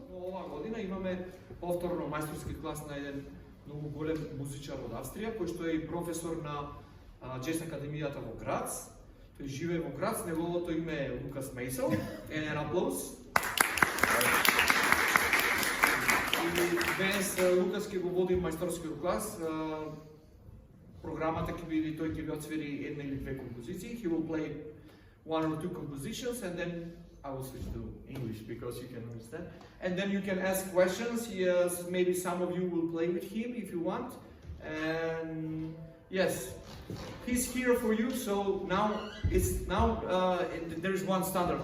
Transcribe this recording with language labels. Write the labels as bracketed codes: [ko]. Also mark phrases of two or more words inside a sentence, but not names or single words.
[mk] Но оваа година имаме повторно мајсторски клас на еден многу голем музичар од Австрија, кој што е и професор на Джез академијата во Грац. Тој живее во Грац, неговото име е Lukas Meissl. Еден аплауз. И денес Лукас ќе го води мајсторскиот клас. Програмата ќе биде, тој ќе ви отсвири една или две композиции. [en] He will play one or two compositions and then I will switch to English because you can understand. And then you can ask questions. Yes, maybe some of you will play with him if you want. And yes, he's here for you. So now there is one standard.